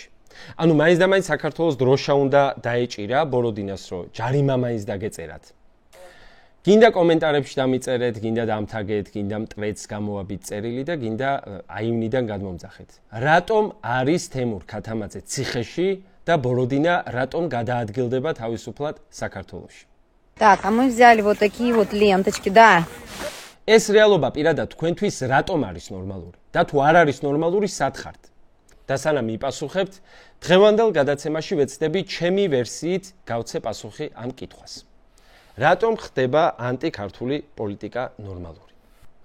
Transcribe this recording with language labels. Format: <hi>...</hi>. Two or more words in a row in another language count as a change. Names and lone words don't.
<ka>ანუ მაინც და მაინც საქართველოს დროშა უნდა დაეჭირა ბოროდინას, რომ ჯარიმა მაინც დაგეწერათ. გინდა კომენტარებში დამიწერეთ, გინდა დამთაგეთ, გინდა მტრედს გამოვაბით წერილი და გინდა აივნიდან გადმომძახეთ. რატომ არის თემურ ქათამაძე ციხეში და ბოროდინა რატომ გადაადგილდება თავისუფლად საქართველოში?</ka> <ru>Так, а мы взяли вот такие вот ленточки, да.</ru> <ka>ეს რეალობა პირადად თქვენთვის რატომ არის ნორმალური? და თუ არ არის ნორმალური, სად ხართ? და სანამ მიპასუხებთ, დღევანდელ გადაცემაში ვეცდები ჩემი ვერსიით გავცე პასუხი ამ კითხვას. რატომ ხდება ანტიქართული პოლიტიკა ნორმალური?</ka>